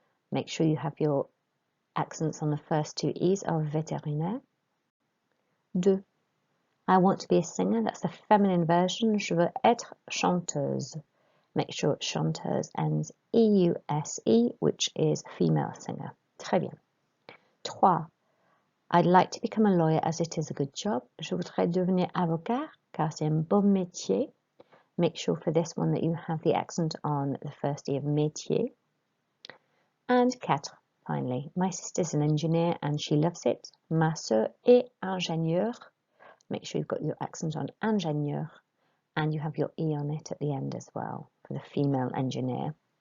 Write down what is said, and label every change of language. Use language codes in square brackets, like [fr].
[en] Make sure you have your accents on the first 2 E's of vétérinaire. 2. I want to be a singer. That's the feminine version. [fr] Je veux être chanteuse. [en] Make sure chanteuse ends E-U-S-E, which is female singer. [fr] Très bien. [en] 3. I'd like to become a lawyer as it is a good job. [fr] Je voudrais devenir avocat, car c'est un bon métier. [en] Make sure for this one that you have the accent on the first E of métier. And 4. Finally, my sister's an engineer and she loves it. [fr] Ma sœur est ingénieure. [en] Make sure you've got your accent on ingénieur and you have your E on it at the end as well for the female engineer.